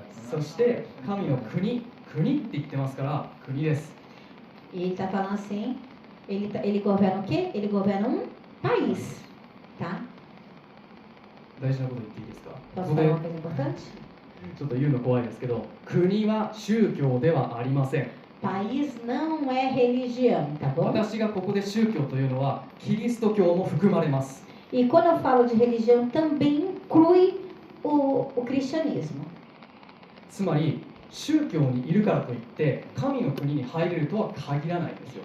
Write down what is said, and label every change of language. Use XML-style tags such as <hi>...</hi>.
<ja>そして神の国、国って言ってますから国です。</ja> <pt>E ele está falando assim, ele governa o quê? Ele governa um país, tá?</pt> <ja>大事なこと言っていいですか？</ja> <pt>Posso</pt> <ja>ここで</ja> <pt>uma coisa importante?</pt> <ja>ちょっと言うの怖いですけど、国は宗教ではありません。</ja> <pt>País não é religião, tá bom?</pt> <ja>私がここで宗教というのはキリスト教も含まれます。</ja> <pt>E quando eu falo de religião, também inclui o cristianismo.</pt> <ja>つまり宗教にいるからといって神の国に入れるとは限らないんですよ。</ja>